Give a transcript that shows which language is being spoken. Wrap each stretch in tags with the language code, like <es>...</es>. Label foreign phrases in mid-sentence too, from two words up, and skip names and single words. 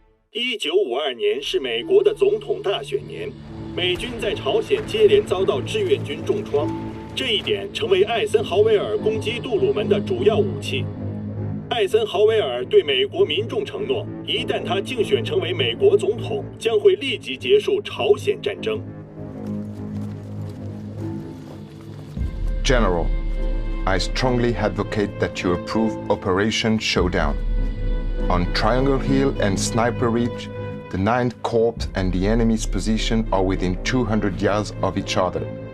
<zh>1952 年是美国的总统大选年，美军在朝鲜接连遭到志愿军重创，这一点成为艾森豪威尔攻击杜鲁门的主要武器。艾森豪威尔对美国民众承諾，一旦他競選成為美國總統，將會立即結束朝鮮戰爭。</zh> <en>General, I strongly advocate that you approve Operation Showdown. On Triangle Hill and Sniper Ridge, the 9th Corps and the enemy's position are within 200 yards of each other.</en>